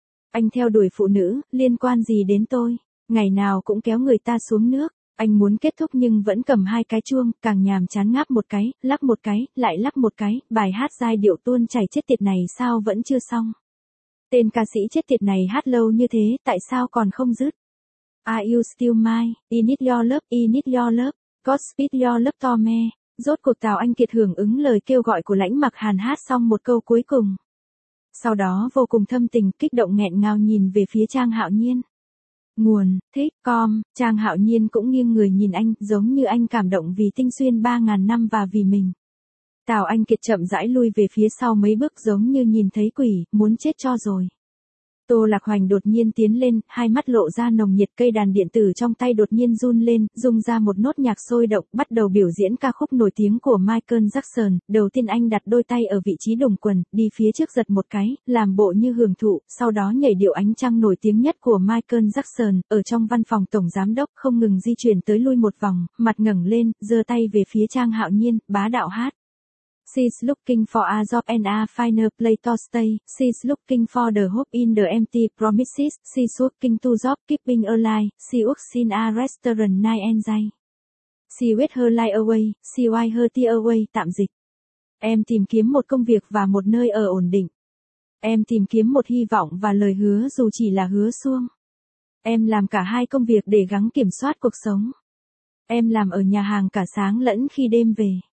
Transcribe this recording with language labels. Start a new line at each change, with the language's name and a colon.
Vietnamese: Anh theo đuổi phụ nữ, liên quan gì đến tôi? Ngày nào cũng kéo người ta xuống nước, anh muốn kết thúc nhưng vẫn cầm hai cái chuông, càng nhàm chán ngáp một cái, lắc một cái, lại lắc một cái, bài hát giai điệu tuôn chảy chết tiệt này sao vẫn chưa xong. Tên ca sĩ chết tiệt này hát lâu như thế, tại sao còn không dứt?
English: Are you still mine? I need your love, God speed your love to me.
Vietnamese: Rốt cuộc Tào Anh Kiệt hưởng ứng lời kêu gọi của Lãnh Mặc Hàn hát xong một câu cuối cùng. Sau đó vô cùng thâm tình kích động nghẹn ngào nhìn về phía Trang Hạo Nhiên. Nguồn, thích, com, Trang Hạo Nhiên cũng nghiêng người nhìn anh, giống như anh cảm động vì Tinh Xuyên 3.000 năm và vì mình. Tào Anh Kiệt chậm rãi lui về phía sau mấy bước giống như nhìn thấy quỷ, muốn chết cho rồi. Tô Lạc Hoành đột nhiên tiến lên, hai mắt lộ ra nồng nhiệt, cây đàn điện tử trong tay đột nhiên run lên, rung ra một nốt nhạc sôi động, bắt đầu biểu diễn ca khúc nổi tiếng của Michael Jackson. Đầu tiên anh đặt đôi tay ở vị trí đùng quần, đi phía trước giật một cái, làm bộ như hưởng thụ, sau đó nhảy điệu Ánh Trăng nổi tiếng nhất của Michael Jackson, ở trong văn phòng tổng giám đốc, không ngừng di chuyển tới lui một vòng, mặt ngẩng lên, giơ tay về phía Trang Hạo Nhiên, bá đạo hát.
English: She's looking for a job and a finer place to stay. She's looking for the hope in the empty promises. She's working two jobs, keeping alive. She works in a restaurant night and day. She wears her life away. She wears her tea away.
Vietnamese: Tạm dịch. Em tìm kiếm một công việc và một nơi ở ổn định. Em tìm kiếm một hy vọng và lời hứa dù chỉ là hứa suông. Em làm cả hai công việc để gắng kiểm soát cuộc sống. Em làm ở nhà hàng cả sáng lẫn khi đêm về.